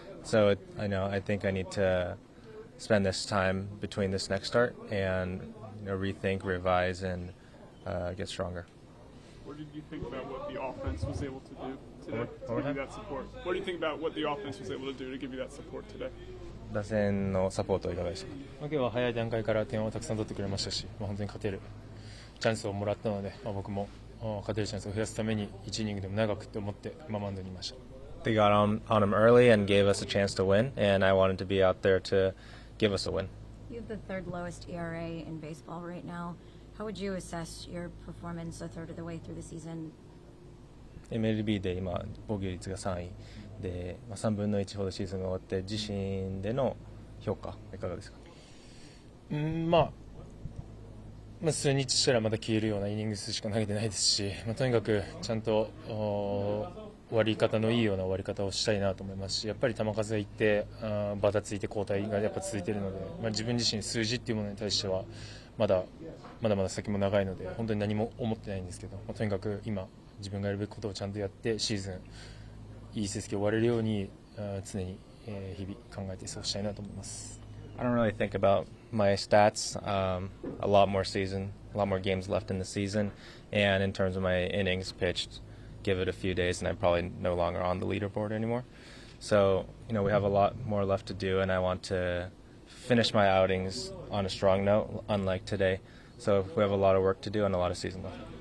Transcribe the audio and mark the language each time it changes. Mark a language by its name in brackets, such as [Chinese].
[English] So I think I need to spend this time between this next start and rethink, revise, and get stronger. What did you think about what the offense was able to do today to give you that support? What do you think about what the offense was able to do to give you that support today? [Japanese] 打線のサポートはいかがでしたか？今日は早い段階から点をたくさん取ってくれましたし、本当に勝てるチャンスをもらったので、僕も勝てるチャンスを増やすために1イニングでも長くと思ってマウンドにいました。 [English] They got on him early and gave us a chance to win, and I wanted to be out there to give us a win. You have the third lowest ERA in baseball right now. How would you assess your performance a third of the way through the season? [Japanese] MLB で今防御率が3位で、3分の1ほどシーズンが終わって、自身での評価いかがですか？数日したらまた消えるようなイニング数しか投げてないですし、とにかくちゃんと終わり方のいいような終わり方をしたいなと思いますし、やっぱり球数がいってバタついて交代がやっぱ続いているので、自分自身数字っていうものに対してはまだ先も長いので本当に何も思ってないんですけど、とにかく今自分がやるべきことをちゃんとやってシーズンいい成績を終われるように常に日々考えて過ごしたいなと思います。 [English] I don't really think about my stats. A lot more games left in the season, and in terms of my innings pitched, give it a few days and I'm probably no longer on the leaderboard anymore. So, we have a lot more left to do, and I want to finish my outings on a strong note, unlike today. So we have a lot of work to do and a lot of season left.